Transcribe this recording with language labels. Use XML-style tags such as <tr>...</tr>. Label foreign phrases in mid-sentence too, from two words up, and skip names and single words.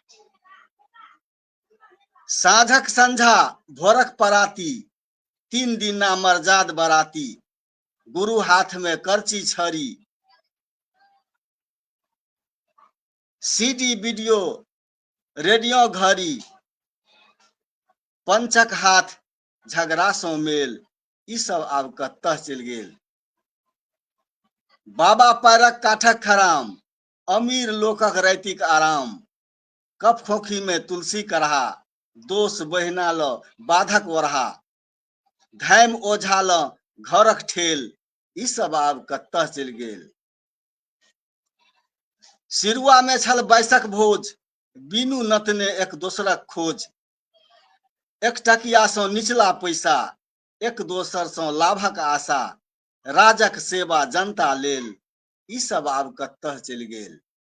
<mai>साँझक संझा भोरक पराती 3 दिना मरजाद बराती गुरु हाथ में करची छड़ी</mai> <en>CD video radio</en> <mai>घड़ी पंचक हाथ झगड़ा सँ मेल ई सब आब कतऽ चलि गेल। बाबा पैरक काठक खराम अमीर लोकक रातिक आराम कफ खोखी में तुलसी कढ़ा दोष बहिना ल बाधक ओढ़ा धाम ओझा ल घरक ठेल ई सब आब कतऽ चलि गेल। सिरुआ में छल बैसक भोज बीनू नतने एक दोसरक खोज एक टकिया सँ निचला पैसा एक दोसर सँ लाभक आशा राजक सेवा जनता लेल ई सब आब कतऽ चलि गेल।</mai>